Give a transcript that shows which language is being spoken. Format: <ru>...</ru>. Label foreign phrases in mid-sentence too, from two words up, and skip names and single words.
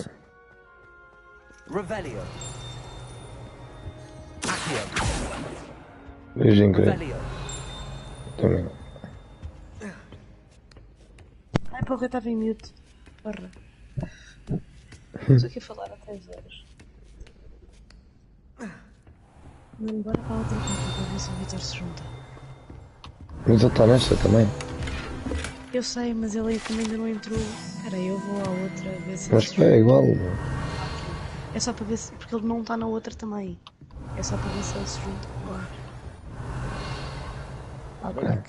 <pt>Okay. Revelio. Veja incrível. Também. Ai porra, eu estava em mute. Porra. Estou aqui a falar há 3 horas. Mano, bora para a outra conta para ver se o Vitor se junta. Mas ele está nesta também. Eu sei, mas ele também ainda não entrou. Espera aí, eu vou à outra ver se Mas é igual. É só para ver se... porque ele não está na outra também. É só para ver se ele se junta com a outra. Ok.</pt>